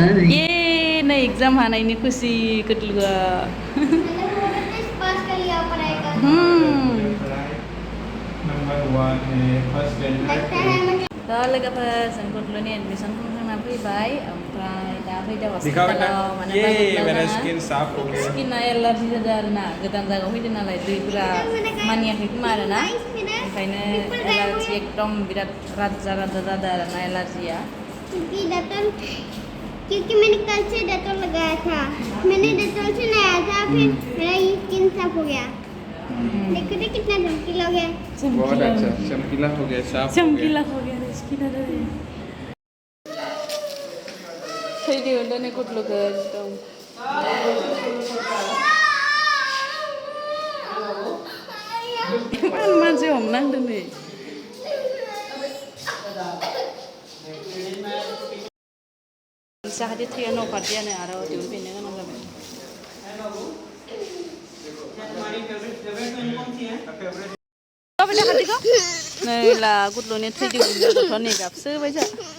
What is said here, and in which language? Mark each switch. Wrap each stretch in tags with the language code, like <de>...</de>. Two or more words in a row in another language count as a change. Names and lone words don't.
<brx>ये नै एग्जाम हानायनि खुसि कुथ्लुआ दा लोगोफोर जों कुथ्लुनि एडमिसन खालामना फैबाय ओमफ्राय दा फैदों हस्पिटालाव माने स्किना एलार्जि जादों आरो ना गोदान जायगायाव फैदों नालाय दैफोरा मानियाखै खोमा आरो ना ओंखायनो एलार्जि एकदम बिराद राजा जादों आरो ना एलार्जिया</brx> <hi>क्योंकि मैंने कल से डेटॉल लगाया था मैंने डेटॉल से नहाया था फिर मेरा ये स्किन साफ हो गया देखो तो कितना चमकीला हो गया बहुत अच्छा चमकीला हो गया साफ चमकीला हो गया</hi> <brx>स्किन थैदो दोनै कुथ्लुखौ एकदम मानसि हमनांदों नै जाहाथे थैया न'खाथियानो आरो दिहुनफिननो गोनां जाबाय नै ला कुथ्लुनि थै दिहुननो गथ'नि गाबसोबाय जा</brx>